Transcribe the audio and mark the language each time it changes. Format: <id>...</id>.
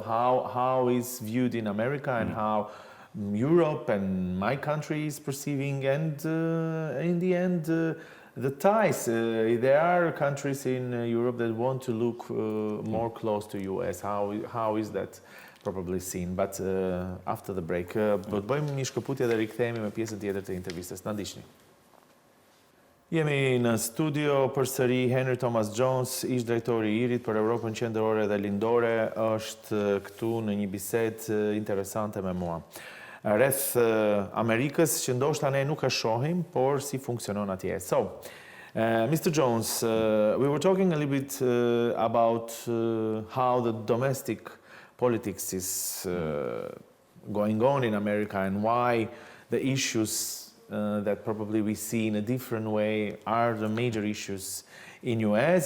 <en>How is viewed in America and how Europe and my country is perceiving, and in the end, the ties. There are countries in Europe that want to look more close to US. How is that probably seen? But after the break,</en> <sq>do të bëjmë një shkëputje dhe rikthehemi me pjesën tjetër të intervistës. Na ndiqni. Jemi në studio përsëri. Henry Thomas Jones, ish drejtori i IRI-t për Evropën Qendrore dhe Lindore, është këtu në një bisedë interesante me mua. Rreth Amerikës, që ndoshta ne nuk e shohim, por si funksionon atje.</sq> <en>So, Mr. Jones, we were talking a little bit about how the domestic politics is going on in America and why the issues that probably we see in a different way are the major issues in US.</en>